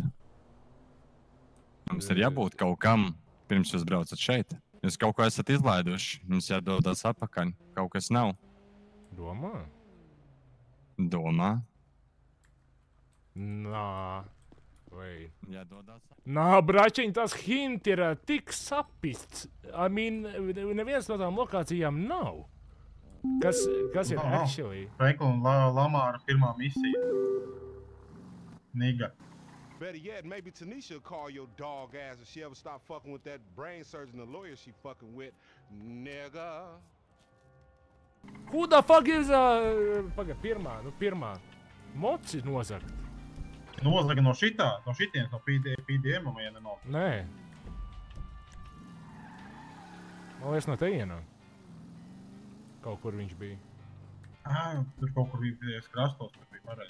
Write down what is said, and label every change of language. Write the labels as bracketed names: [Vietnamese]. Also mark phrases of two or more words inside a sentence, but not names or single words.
[Latvian] Mums ir jābūt kaut kam, pirms jūs braucat šeit. Jūs kaut ko esat izlaiduši, mums jādodas atpakaļ. Kaut kas nav. Domā? Domā. Nā. Vai. Jādodas. Nā, bračiņ, tas hint ir tik sapists. [English] I mean, [Latvian] neviens no tām lokācijām nav. Kas ir actually? Franklin Lamāra pirmā misija. [English] Niga. Better yet, maybe Tanisha will call your dog ass if she ever stop fucking with that brain surgeon, the lawyer she fucking with, nigga. Who the fuck is, [Latvian] pirmā. Moci nozagt. Nozaga no šitienes, no PDM, vai ne nav? Nē. Man liekas, no teienā. Kaut kur viņš bija. Tur kaut kur bija krastos, tur bija pareizi.